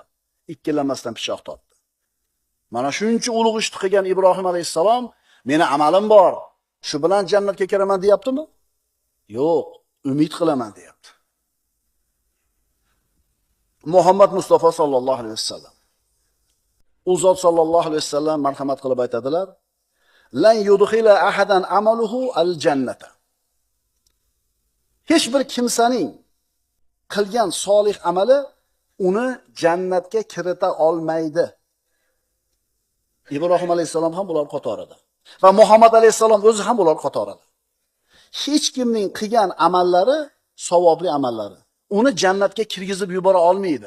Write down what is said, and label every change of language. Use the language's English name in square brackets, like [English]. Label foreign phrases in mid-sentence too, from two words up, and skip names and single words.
[Uzbek] Ikkilanmasdan pichoq tortdi. Mana shuncha ulug' ishni qilgan Ibrohim alayhissalom, meni amalim bor, shu bilan jannatga kiraman deyaptimi? Yo'q, umid qilaman deyapti. Muhammad Mustafa [Arabic] صلى الله عليه وسلم. [Uzbek] U zot [Arabic] صلى الله عليه وسلم [Uzbek] marhamat qilib aytadilar: [Arabic] "لن يدخل أحدا عمله الجنة." [Uzbek] Hech bir kimsaning qilgan solih amali uni jannatga kirita olmaydi. Ibrohim alayhissalom ham ular qatorida va Muhammad alayhissalom o'zi ham ular qatorida. Hech kimning qilgan amallari, savobli amallari uni jannatga kirgizib yubora olmaydi.